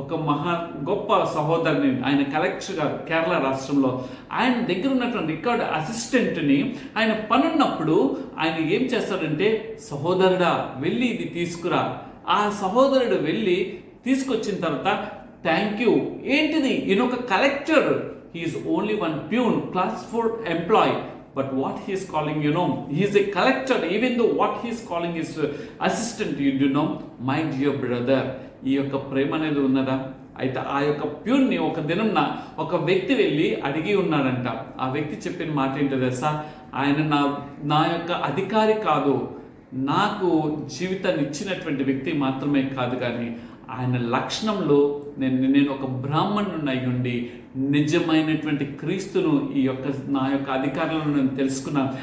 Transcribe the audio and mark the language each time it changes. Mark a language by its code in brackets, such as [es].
[te] ఒక గొప్ప సహోదరుని, ఆయన కలెక్టర్ గారు కేరళ రాష్ట్రంలో, ఆయన దగ్గర ఉన్నటువంటి రికార్డ్ అసిస్టెంట్ని ఆయన పనున్నప్పుడు ఆయన ఏం చేస్తాడంటే, సహోదరుడా వెళ్ళి ఇది తీసుకురా. ఆ సహోదరుడు వెళ్ళి తీసుకొచ్చిన తర్వాత [en] Thank you. [te] ఏంటిది? ఈయన ఒక collector, [en] He is only one peon, class 4 employee. But what he is calling, he is a collector, even though what he is calling is assistant, my dear brother. [te] ఈ యొక్క ప్రేమ అనేది ఉన్నదా? అయితే ఆ యొక్క ప్యూన్ని ఒక దినం ఒక వ్యక్తి వెళ్ళి అడిగి ఉన్నాడంట. ఆ వ్యక్తి చెప్పిన మాట ఏంటో తెలుసా? ఆయన నా యొక్క అధికారి కాదు, నాకు జీవితాన్ని ఇచ్చినటువంటి వ్యక్తి మాత్రమే కాదు, కానీ ఆయన లక్షణంలో నేను ఒక బ్రాహ్మణుని అయి ఉండి నిజమైనటువంటి క్రీస్తును నా యొక్క అధికారులను నేను తెలుసుకున్నాను.